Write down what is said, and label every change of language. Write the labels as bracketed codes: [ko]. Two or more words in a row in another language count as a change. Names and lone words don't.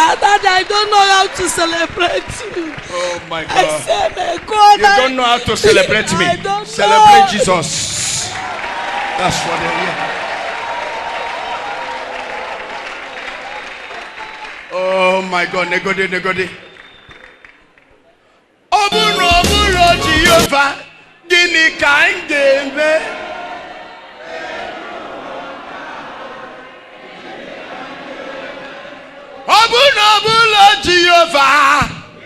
[en] Daddy, I don't know how to celebrate you. Oh my God. I say, my God. You don't know how to celebrate me. I don't Celebrate know. Jesus. That's what they're here. Oh my God, [ig] negodi. Oburo Jehovah, gini ka ngeme. Oburo Jehovah,